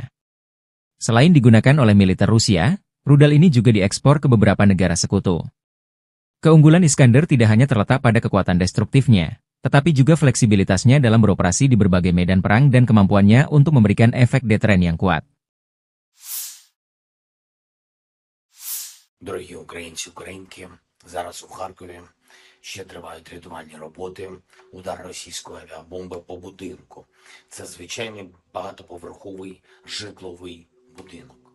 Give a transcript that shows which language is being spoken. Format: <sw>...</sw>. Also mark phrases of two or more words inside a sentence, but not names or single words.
<id>Selain digunakan oleh militer Rusia, rudal ini juga diekspor ke beberapa negara sekutu. Keunggulan Iskander tidak hanya terletak pada kekuatan destruktifnya, tetapi juga fleksibilitasnya dalam beroperasi di berbagai medan perang dan kemampuannya untuk memberikan efek deteren yang kuat.</id> <uk>Дорогі українці, українки, зараз у Харкові ще тривають рятувальні роботи. Удар російської авіабомби по будинку. Це звичайний багатоповерховий житловий будинок.</uk>